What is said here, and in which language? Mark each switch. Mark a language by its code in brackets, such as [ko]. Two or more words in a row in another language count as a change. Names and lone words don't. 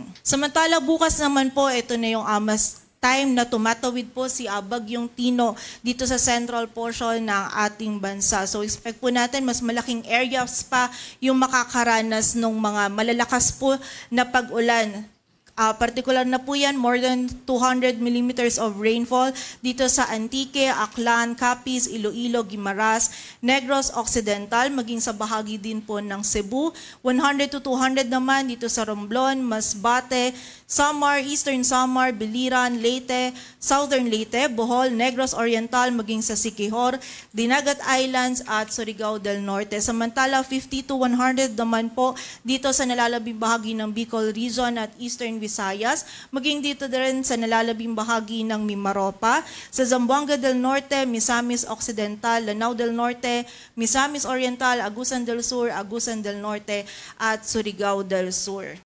[tl] Samantala bukas naman po, ito na yung mas time na tumatawid po si Bagyong Tino dito sa central portion ng ating bansa. So expect po natin mas malaking areas pa yung makakaranas ng mga malalakas po na pag-ulan. Particular na po yan, [en] more than 200 millimeters of rainfall dito sa Antique, Aklan, Capiz, Iloilo, Guimaras, Negros Occidental, [tl] maging sa bahagi din po ng Cebu. 100 to 200 naman dito sa Romblon, Masbate, Samar, Eastern Samar, Biliran, Leyte, Southern Leyte, Bohol, Negros Oriental, maging sa Siquijor, Dinagat Islands at Surigao del Norte. Samantala, 50 to 100 naman po dito sa nalalabing bahagi ng Bicol Region at Eastern Visayas, maging dito din sa nalalabing bahagi ng Mimaropa, sa Zamboanga del Norte, Misamis Occidental, Lanao del Norte, Misamis Oriental, Agusan del Sur, Agusan del Norte at Surigao del Sur.